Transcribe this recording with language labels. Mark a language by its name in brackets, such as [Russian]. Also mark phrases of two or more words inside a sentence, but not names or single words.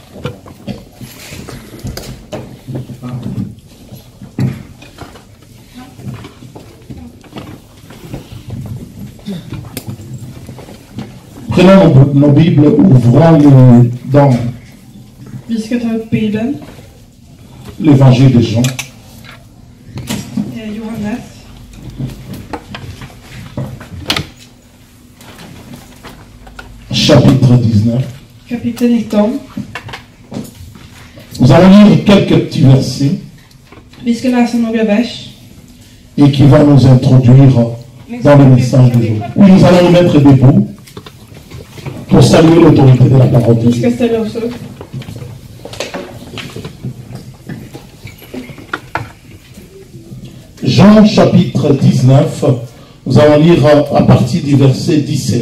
[French] Prenons nos Bibles, ouvrons-les dans l'évangile de Jean. Johannes. Chapitre 19. [Swedish] Kapitel 19. [French] Nous allons lire quelques petits versets. [Swedish] Vi ska läsa några vers. [French] Et qui va nous introduire dans le message d'aujourd'hui. Oui, nous allons nous mettre debout pour saluer l'autorité de la parole de Dieu. Jean chapitre 19, nous allons lire à partir du verset 17.